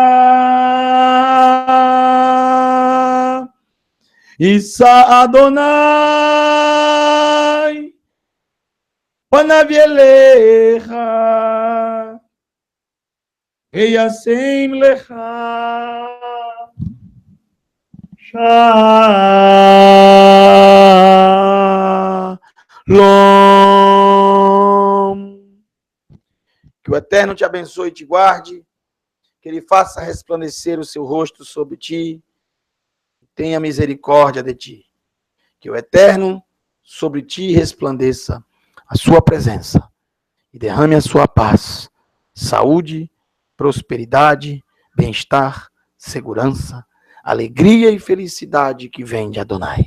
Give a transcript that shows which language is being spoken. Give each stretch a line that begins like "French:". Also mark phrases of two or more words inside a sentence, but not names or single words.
Hebrew: ישא אדוני פניו אליך וישם לך שלום.
Portuguese: Que o Eterno te abençoe e te guarde, que Ele faça resplandecer o seu rosto sobre ti, tenha misericórdia de ti. Que o Eterno sobre ti resplandeça a sua presença e derrame a sua paz, saúde, prosperidade, bem-estar, segurança, alegria e felicidade que vem de Adonai.